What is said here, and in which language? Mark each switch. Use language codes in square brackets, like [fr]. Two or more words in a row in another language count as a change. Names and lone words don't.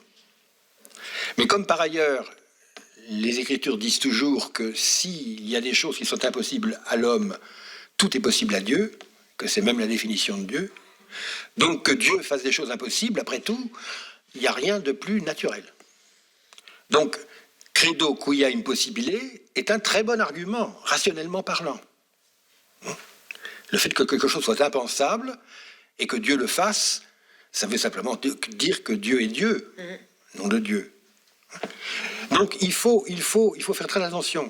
[fr] Mais comme par ailleurs, les Écritures disent toujours que s'il y a des choses qui sont impossibles à l'homme, tout est possible à Dieu, que c'est même la définition de Dieu. Donc que Dieu fasse des choses impossibles, après tout, il n'y a rien de plus naturel. Donc, [la] credo quia impossibile [fr] est un très bon argument, rationnellement parlant. Le fait que quelque chose soit impensable et que Dieu le fasse, ça veut simplement dire que Dieu est Dieu, nom de Dieu. Donc il faut faire très attention.